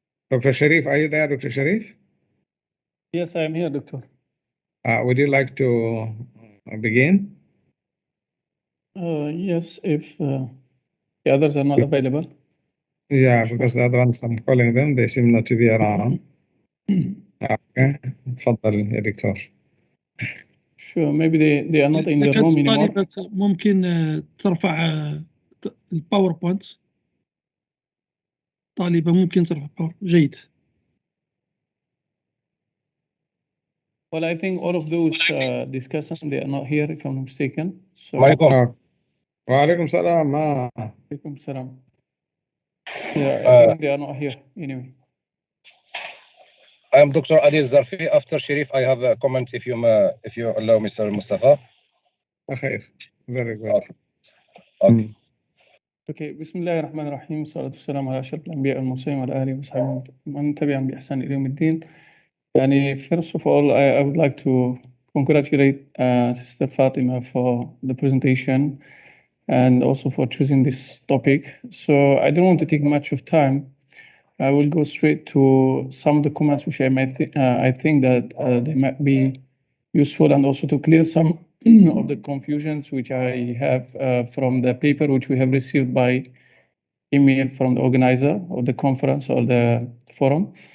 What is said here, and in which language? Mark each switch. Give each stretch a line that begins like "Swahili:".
English: Dr. Sharif, are you there, Dr. Sharif? Yes, I am here, Doctor. Would you like to begin? Yes, if the others are not available. Yeah, because the other ones I'm calling them, they seem not to be around.
Arabic: Okay, تفضل يا دكتور.
English: Sure, maybe they are not in the room anymore.
Arabic: طالبة ممكن ترفع الباوربوينت. طالبة ممكن ترفع الباوربوينت. جيد.
English: Well, I think all of those discussants, they are not here, if I'm not mistaken. So,
Arabic: وعليكم السلام. Alaikum salam.
English: Yeah, I think they are not here anyway. I am Dr. Adil Zarfi. After Sharif, I have a comment if you allow, Mr. Mustafa. Okay, very good. Okay.
Arabic: Okay, بسم الله الرحمن الرحيم والصلاة والسلام على أشرف الأنبياء والمرسلين وعلى آله وصحبه ومن تبعهم بإحسان إلى يوم الدين. يعني
English: first of all, I would like to congratulate Sister Fatima for the presentation and also for choosing this topic. So I don't want to take much of time. I will go straight to some of the comments which I think that they might be useful, and also to clear some of the confusions which I have from the paper which we have received by email from the organizer of the conference or the forum.